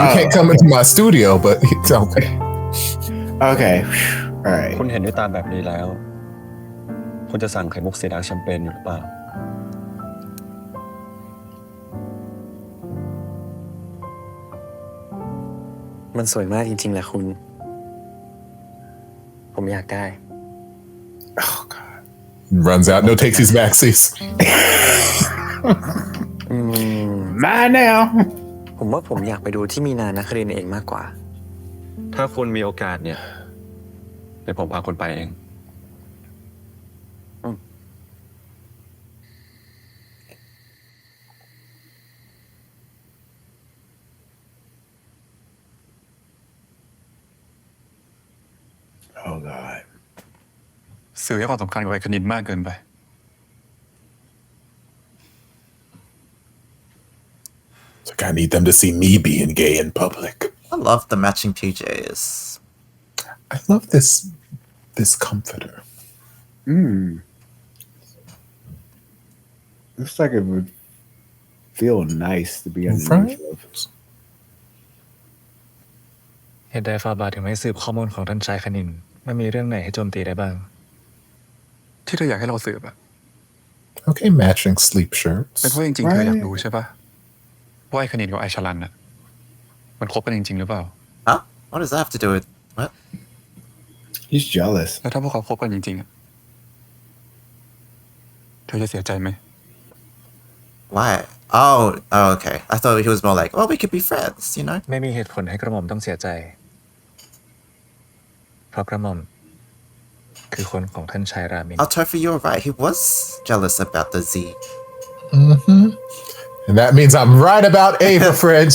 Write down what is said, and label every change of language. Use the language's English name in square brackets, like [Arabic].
[English] You can't come into my studio, but it's okay. Okay. All right. [Thai] คุณเห็นด้วยตาแบบนี้แล้ว คุณจะสั่งไข่มุกสีดาร์กแชมเปญอยู่หรือเปล่า มันสวยมากจริงๆแหละคุณ ผมอยากได้ [English] Oh, God. Runs out, no takesies, backsies. Mine now. [Thai] ผมว่าผมอยากไปดูที่มีนานะครินทร์เองมากกว่า ถ้าคุณมีโอกาสเนี่ย เดี๋ยวผมพาคุณไปเอง [English] Oh God. [Thai] สื่อให้ความสำคัญกับไอ้คณินมากเกินไป [English] It's like I need them to see me being gay in public. I love the matching PJs. I love this comforter. Looks like it would feel nice to be Right? underneath of. [Thai] เหตุใดฟาบาทถึงไม่สืบข้อมูลของท่านชายคณินไม่มีเรื่องไหนให้โจมตีได้บ้าง ที่เธออยากให้เราสืบอะ [English] Okay, matching sleep shirts. [Thai] เป็นเพราะจริงๆเธออยากรู้ใช่ปะว่าไอ้คณินกับไอ้ชลันน่ะมันคบกันจริงๆหรือเปล่า [English] Huh? What does that have to do with what? He's jealous. [Thai] แล้วถ้าพวกเขาคบกันจริงๆอะเธอจะเสียใจไหม [English] Why? Oh, okay. I thought he was more like, well, we could be friends, you know? [Thai] ไม่มีเหตุผลให้กระหม่อมต้องเสียใจ เพราะกระหม่อมคือคนของท่านชายรามิน [English] Oh, Topher, you're right. He was jealous about the Z. And that means I'm right about Ava, friends.